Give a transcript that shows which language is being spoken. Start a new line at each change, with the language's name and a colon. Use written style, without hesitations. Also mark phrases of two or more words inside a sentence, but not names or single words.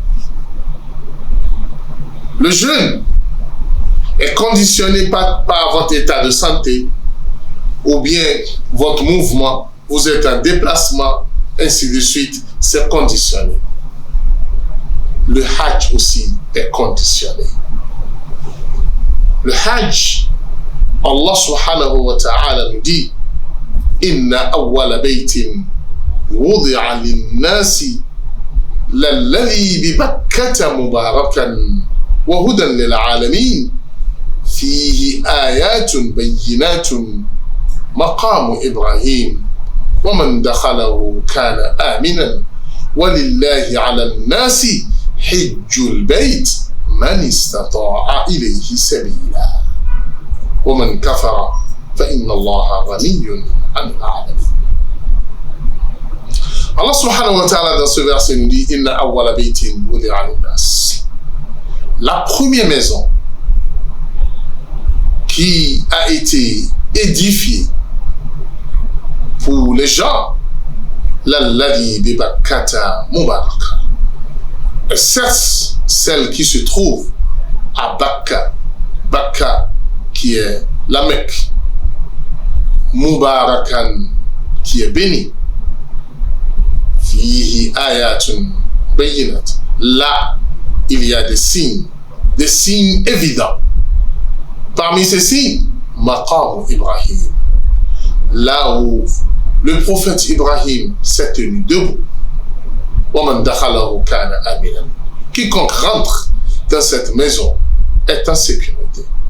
French: Le jeûne est conditionné par votre état de santé ou bien votre mouvement. Vous êtes en déplacement, ainsi de suite. C'est conditionné. Le Hajj aussi est conditionné. Le Hajj, Allah
Arabic: subhanahu wa ta'ala
French: nous dit
Arabic: Inna awwala baytin وضع للناس للذي ببكة مباركا وهدى للعالمين فيه آيات بينات مقام إبراهيم ومن دخله كان آمنا ولله على الناس حج البيت من استطاع إليه سبيلا ومن كفر فإن الله غني عن العالمين.
French: Allah
Arabic: subhanahu wa ta'ala
French: dans ce verset nous dit
Arabic: إن أول بيت وضع للناس.
French: La première maison qui a été édifiée pour les gens,
Arabic: للذي ببكة مباركة.
French: Certes, celle qui se trouve à Bakka, Bakka qui est la Mecque, Mubarakan qui est béni,
Arabic: فيه آيات بينات.
French: Là, il y a des signes évidents. Parmi ces signes, Maqam Ibrahim, là où le prophète Ibrahim s'est tenu debout. Quiconque rentre dans cette maison est en sécurité.